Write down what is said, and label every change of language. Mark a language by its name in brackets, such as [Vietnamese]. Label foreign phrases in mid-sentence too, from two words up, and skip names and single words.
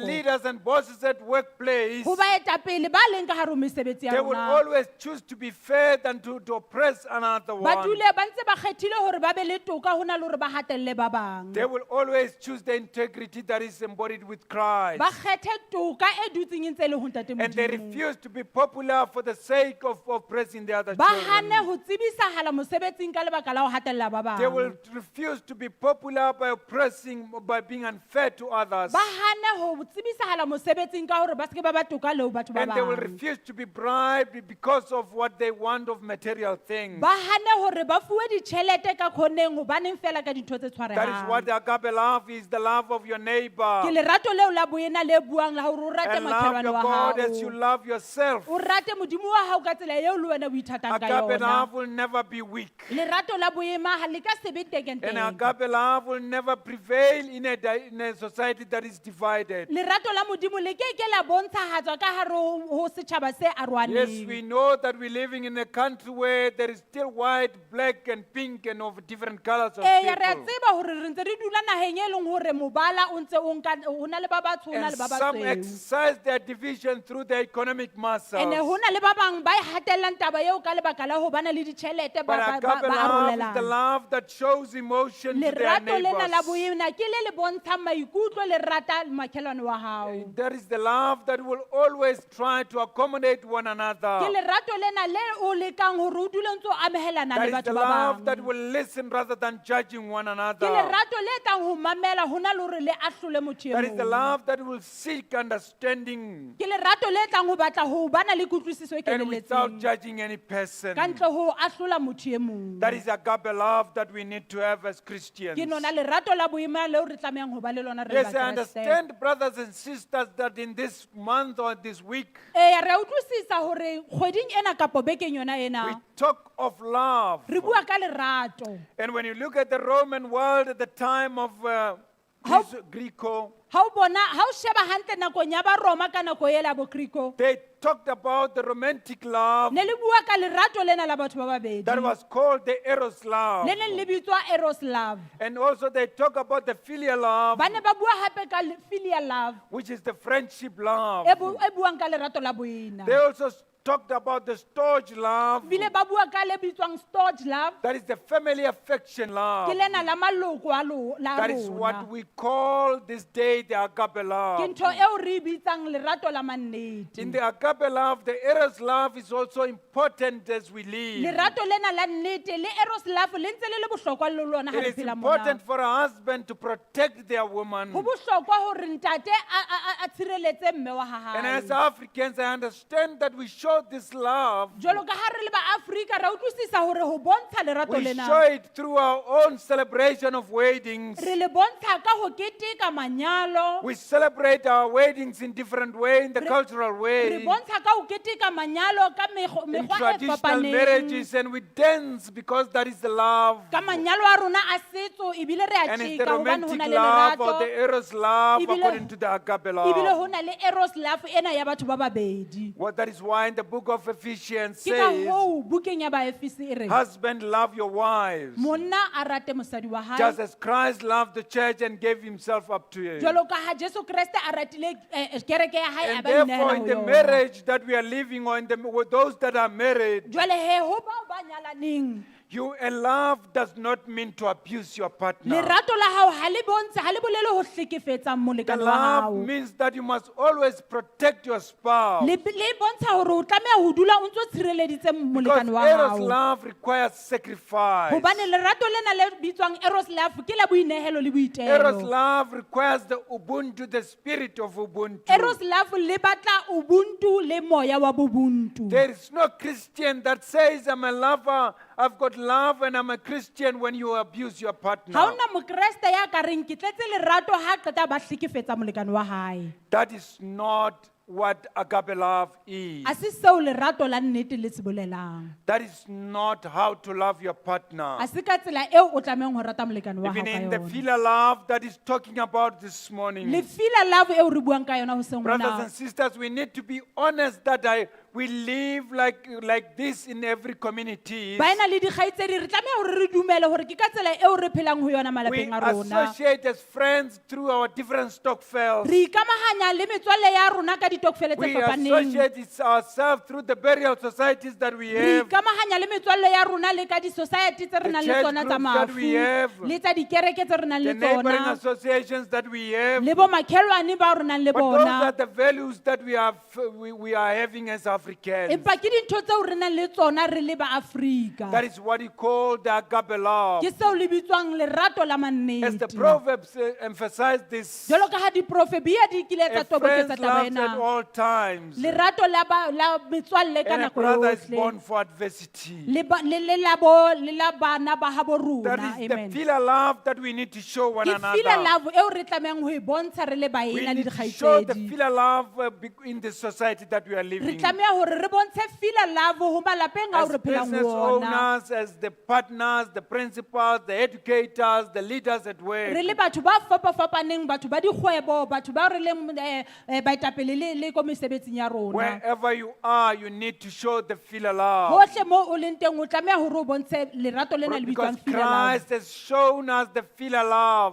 [English] leaders and bosses at workplace, [Southern Sotho] Ho baetapele ba leng ka hare ho mesebetsi ya [English] they will [Southern Sotho] rona. [English] always choose to be fair than to oppress another [Southern Sotho] Ba [English] one. [Southern Sotho] dule ba ntse ba kgethile hore ba be le toka ho na le hore ba hatelle ba bang. [English] They will always choose the integrity that is embodied with Christ. [Southern Sotho] Ba kgethe toka e dutseng e ntse e le ho Ntate [English] And they [Southern Sotho] Modimo. [English] refuse to be popular for the sake of oppressing the other [Southern Sotho] Ba hane [English] children. [Southern Sotho] ho tsebisahala mosebetsing ka lebaka la ho hatella ba [English] They will [Southern Sotho] bang. [English] refuse to be popular by oppressing, by being unfair to others. [Southern Sotho] Ba hane ho tsebisahala mosebetsing ka hore ba ske ba ba toka le ho batho ba [English] And they will [Southern Sotho] bang. [English] refuse to be bribed because of what they want of material things. [Southern Sotho] Ba hane hore ba fuwe ditjhelete ka khoneng hobaneng fela ka dintho tse [English] That is what [Southern Sotho] tshwarehang. [English] the agape love is, the love of your neighbor. [Southern Sotho] Ke lerato leo la boena le buang la hore o rate [English] And love [Southern Sotho] makhelwane [English] your [Southern Sotho] wa [English] God as you [Southern Sotho] hao. [English] love yourself. [Southern Sotho] O rate modimo wa hao ka tsela eo le wena o ithatang ka [English] Agape [Southern Sotho] yona. [English] love will never be weak. [Southern Sotho] Lerato la boema ha le ka se be [English] And [Southern Sotho] tekenteke. [English] agape love will never prevail in a society that is divided. [Southern Sotho] Lerato la modimo le ke la bontshahatswa ka hare ho setjhaba se [English] Yes, we [Southern Sotho] arwaneng. [English] know that we're living in a country where there is still white, black, and pink, and of different colors of [Southern Sotho] Eya re a [English] people. [Southern Sotho] tseba hore re ntse re dula naheng e leng hore mobala o ntse o nka ho na le ba batsho ho na [English] And [Southern Sotho] le ba [English] some [Southern Sotho] basweu. [English] exercise their division through their economic muscles. [Southern Sotho] Ene ho na le ba bang ba e hatellang taba eo ka lebaka la ho bana le ditjhelete [English] But [Southern Sotho] ba [English] agape love is the [Southern Sotho] arolelana. [English] love that shows emotion to their [Southern Sotho] Lerato lena la [English] neighbors. [Southern Sotho] boena ke le le bontshang maikutlo le rata makhelwane wa hao. [English] That is the love that will always try to accommodate one [Southern Sotho] Ke [English] another. [Southern Sotho] lerato lena le o lekang hore o dule ntse o amehelana [English] That [Southern Sotho] le [English] is the [Southern Sotho] batho ba [English] love that [Southern Sotho] bang. [English] will listen rather than judging one [Southern Sotho] Ke [English] another. [Southern Sotho] lerato le tlang ho mamela ho na le hore le ahlole motho e [English] That is the [Southern Sotho] mong. [English] love that will seek understanding [Southern Sotho] Ke lerato le tlang ho batla ho bana le kutlwisiso e [English] and without [Southern Sotho] kenelletseng [English] judging any person. [Southern Sotho] ka ntle ho ahlola motho e mong. [English] That is agape love that we need to have as Christians. [Southern Sotho] Ke nona lerato la boema leo re tlamehang ho ba le lona re [English] Yes, I [Southern Sotho] Bakreste. [English] understand, brothers and sisters, that in this month or this week, [Southern Sotho] Eya re a utlwisisa hore kgweding ena kapo bekeng yona [English] we [Southern Sotho] ena [English] talk of love. [Southern Sotho] re bua ka lerato. [English] And when you look at the Roman world at the time of How- Greco, [Southern Sotho] Ha o bona ha o sheba hantle nakong ya ba Roma ka nako ela bo Kriko [English] they talked about the romantic love [Southern Sotho] ne le bua ka lerato lena la batho ba babedi [English] that was called the eros love. [Southern Sotho] le neng le bitswa [English] eros love. And also they talk about the filial love, [Southern Sotho] Ba ne ba bua hape ka [English] filial love which is the friendship love. [Southern Sotho] e buang ka lerato la boena. [English] They also talked about the storge love, [Southern Sotho] Bile ba bua ka le bitswang [English] storge love that is the family affection [Southern Sotho] ke [English] love. [Southern Sotho] lena la maloko la [English] That is what [Southern Sotho] rona. [English] we call this day the agape [Southern Sotho] Ke [English] love. [Southern Sotho] ntho eo re e bitsang lerato la mannete. [English] In the agape love, the eros love is also important as we live. [Southern Sotho] Lerato lena la nnete le [English] eros love [Southern Sotho] le ntse le le bohlokwa le lona ha [English] It [Southern Sotho] re [English] is [Southern Sotho] phela [English] important [Southern Sotho] mona. [English] for a husband to protect their woman. [Southern Sotho] Ho bohlokwa hore ntate a tshireletse mme wa [English] And as [Southern Sotho] hae. [English] Africans, I understand that we show this love. [Southern Sotho] Jwalo ka ha re le ba Afrika ra utlwisisa hore ho bontsha lerato [English] We show [Southern Sotho] lena [English] it through our own celebration of weddings. [Southern Sotho] re le bontsha ka ho keteka manyalo. [English] We celebrate our weddings in different way, in the cultural [Southern Sotho] Re [English] way, [Southern Sotho] bontsha ka ho keteka manyalo ka [English] in [Southern Sotho] mekgwa e [English] traditional [Southern Sotho] fapaneng. [English] marriages, and we dance because that is the love. [Southern Sotho] Ka manyalo a rona a setso ebile re a [English] And it's the [Southern Sotho] tjeka hobane ho [English] romantic [Southern Sotho] na le [English] love or [Southern Sotho] lerato. [English] the eros love [Southern Sotho] Ebile- [English] according to the agape [Southern Sotho] Ebile ho [English] love. [Southern Sotho] na le [English] eros love [Southern Sotho] ena ya batho ba babedi. [English] Well, that is why in the book of Ephesians [Southern Sotho] Ke ka [English] says, [Southern Sotho] hoo bukeng ya Baefese e re [English] husband, love your wives, [Southern Sotho] monna a rate mosadi wa hae [English] just as Christ loved the church and gave himself up to it. [Southern Sotho] jwalo ka ha Jesu Kriste a ratile kereke ya hae a [English] And [Southern Sotho] ba [English] therefore, [Southern Sotho] inehela [English] in [Southern Sotho] ho [English] the [Southern Sotho] yona. [English] marriage that we are living, or with those that are married, [Southern Sotho] Jwale he ho bao ba nyalaneng [English] And love does not mean to abuse your partner. [Southern Sotho] lerato la hao ha le bolele ho hlekefetsa [English] The [Southern Sotho] molekane wa [English] love [Southern Sotho] hao [English] means that you must always protect your spouse. [Southern Sotho] le bontsha hore o tlameha ho dula o ntse o tshireleditse [English] Because [Southern Sotho] molekane wa [English] Eros [Southern Sotho] hao [English] love requires sacrifice. [Southern Sotho] hobane lerato lena le bitswang [English] eros love [Southern Sotho] ke la boinehelo le [English] Eros [Southern Sotho] boitelo [English] love requires the Ubuntu, the spirit of Ubuntu. eros love [Southern Sotho] le batla ubuntu le moya wa bobuntu [English] There is no Christian that says, I'm a lover, I've got love, and I'm a Christian when you abuse your partner. [Southern Sotho] ha ona mokreste ya ka reng ke tletse lerato ha qeta ba hlekefetsa molekane wa hae [English] That is not what agape love is. [Southern Sotho] a se seo lerato la nnete le se bolelang [English] That is not how to love your partner. [Southern Sotho] a se ka tsela eo o tlamehang ho rata molekane wa hao [English] Even [Southern Sotho] ka [English] in the [Southern Sotho] yona [English] filial love that is talking about this morning. [Southern Sotho] le [English] fila love [Southern Sotho] eo re buang ka yona hoseng [English] Brothers [Southern Sotho] mona [English] and sisters, we need to be honest that we live like this in every community. [Southern Sotho] ba ena le dikgaitsedi re tlameha hore re dumele hore ke ka tsela eo re phelang ho yona [English] We [Southern Sotho] malapeng a rona [English] associate as friends through our different stokvels. [Southern Sotho] re ikamahanya le metswalle ya rona ka ditokfele tse [English] We [Southern Sotho] fapaneng [English] associate ourselves through the burial societies that we [Southern Sotho] re [English] have. [Southern Sotho] ikamahanya le metswalle ya rona le ka di-society tse re [English] The [Southern Sotho] nang le [English] church [Southern Sotho] tsona tsa [English] groups that we have. [Southern Sotho] mafu le tsa dikereke tse re nang [English] The [Southern Sotho] le [English] neighboring [Southern Sotho] tsona [English] associations that we have. [Southern Sotho] le bo makhelwane ba re nang le [English] But those [Southern Sotho] bona [English] are the values that we are having as Africans. [Southern Sotho] empa ke dintho tseo re nang le tsona re le ba-afrika [English] That is what we call the agape love. [Southern Sotho] ke seo le bitswang lerato la [English] As the [Southern Sotho] mannete [English] Proverbs emphasize this, [Southern Sotho] jalo ka ha diprofebia di kile [English] a [Southern Sotho] tsa [English] friend [Southern Sotho] toboketsa taba [English] loves at [Southern Sotho] ena [English] all times, [Southern Sotho] lerato la metswalle ka [English] and a [Southern Sotho] nako [English] brother is [Southern Sotho] yohle [English] born for adversity. [Southern Sotho] le la bana ba habo [English] That [Southern Sotho] rona [English] is the [Southern Sotho] amen [English] filial love that we need to show one [Southern Sotho] ke fila [English] another. [Southern Sotho] love eo re tlamehang ho e bontsha re le [English] We [Southern Sotho] baena le [English] need to show the [Southern Sotho] dikgaitsedi [English] filial love in the society that we are [Southern Sotho] re [English] living in. [Southern Sotho] tlameha hore re bontshe [English] fila love [Southern Sotho] ho malapeng ao [English] As [Southern Sotho] re phelang [English] business [Southern Sotho] ho ona [English] owners, as the partners, the principals, the educators, the leaders at work. [Southern Sotho] re le batho ba fapafapaneng batho ba dikgwebo batho ba re leng baetapele le ko mesebetsing ya rona [English] Wherever you are, you need to show the filial love. [Southern Sotho] hohle mo o leng teng o tlameha hore o bontshe lerato lena le [English] Because [Southern Sotho] bitswang [English] fila love Christ has shown us the filial love.